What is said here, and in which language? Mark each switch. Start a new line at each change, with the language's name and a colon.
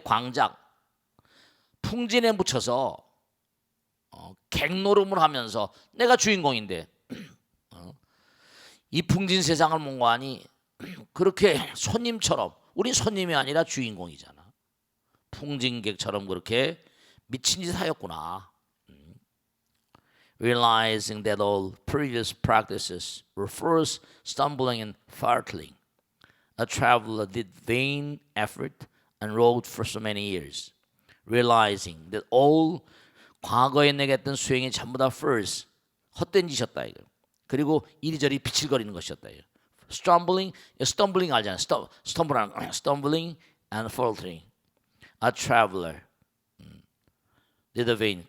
Korean: 광작 풍진에 묻혀서 객노름을 하면서 내가 주인공인데 이 풍진 세상을 몽고하니 그렇게 손님처럼 우린 손님이 아니라 주인공이잖아. 풍진객처럼 그렇게 미친 짓 하였구나.
English: Realizing that all previous practices were first stumbling and faltering, a traveler did vain effort and rode for so many years. Realizing that all
Korean: 과거에 내게 했던 수행이 전부 다 first 헛된 짓이었다 이거. 그리고 이리저리 비칠거리는 것이었다 이거. stumbling 알잖아.
English: stumbling and faltering. A traveler did vain.